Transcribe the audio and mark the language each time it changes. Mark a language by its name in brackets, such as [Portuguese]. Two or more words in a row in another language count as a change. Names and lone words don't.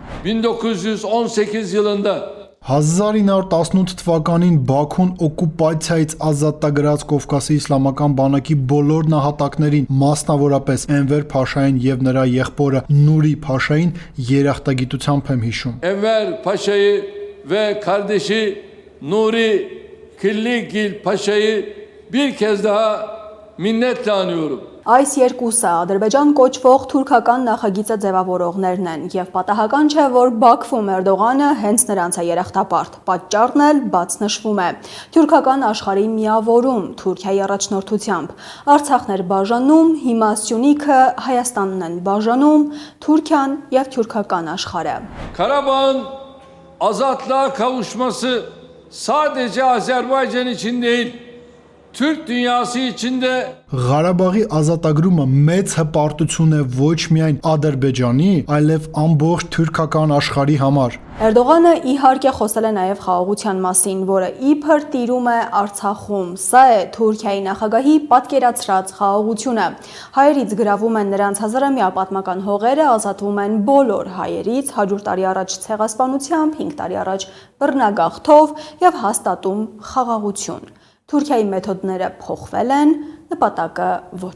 [Turkish] 1918 yılında [Armenian] 1918 թվականին Բաքուն օկուպացիայից ազատագրած Կովկասի իսլամական բանակի բոլոր նահատակներին, մասնավորապես Էնվեր Փաշային եւ նրա եղբորը Նուրի Փաշային երախտագիտությամբ եմ հիշում։ [Turkish] Enver Paşa'yı ve kardeşi Nuri Killigil Paşa'yı bir kez daha minnetle anıyorum. [Armenian] Այս երկուսը Ադրբեջան կոչվող թուրքական նախագիծը ձևավորողներն են եւ պատահական չէ, որ Բաքվում Էրդողանը հենց նրանց է երախտապարտ։ Պատճառն էլ բաց նշվում է։ Թուրքական աշխարհի միավորում Թուրքիայի առաջնորդությամբ Արցախն էր բաժանում, հիմա Սյունիքը Հայաստանն են բաժանում, Թուրքիան եւ թուրքական աշխարհը։ [Turkish] Karabağ'ın azatlığa kavuşması sadece Azerbaycan için değil, Türk dünyası içinde [Armenian] Ղարաբաղի ազատագրումը մեծ հպարտություն է ոչ միայն Ադրբեջանի, այլև ամբողջ թուրքական աշխարհի համար։ Էրդողանը իհարկե խոսել է նաև խաղաղության մասին, որը իբր տիրում է Արցախում։ Սա է Թուրքիայի նախագահի պատկերացրած խաղաղությունը։ Հայերից գրավում են նրանց հազարամյա պատմական հողերը, ազատվում են բոլոր հայերից 100 տարի առաջ ցեղասպանությամբ, 5 տարի առաջ բռնագաղթով եւ հաստատում խաղաղություն։ Թուրքիայի մեթոդները փոխվել են, նպատակը ոչ։